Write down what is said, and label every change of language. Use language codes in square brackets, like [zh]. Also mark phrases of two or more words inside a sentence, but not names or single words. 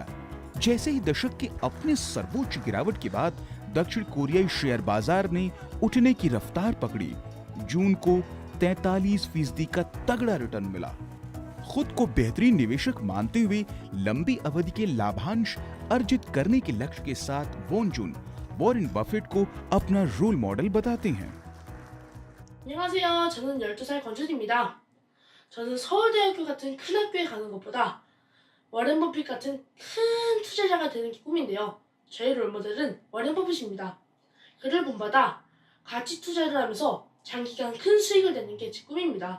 [hi] जैसे ही दशक के अपने सर्वोच्च गिरावट के बाद दक्षिण कोरियाई शेयर बाजार ने उठने की रफ्तार पकड़ी। जून को 43% का तगड़ा रिटर्न मिला। खुद को बेहतरीन निवेशक मानते हुए लंबी अवधि के लाभांश अर्जित करने के लक्ष्य के साथ वॉन जून वॉरेन बफेट को अपना [en] role model [hi] बताते हैं। [ko] 안녕하세요. 저는 12살 권준입니다. 저는 서울대학교 같은 큰 학교에 가는 것보다 워렌 버핏 같은 큰 투자자가 되는 게 꿈인데요. 저의 롤모델은 워렌 버핏입니다. 그를 본받아 가치 투자를 하면서 장기간 큰 수익을 내는 게 제 꿈입니다.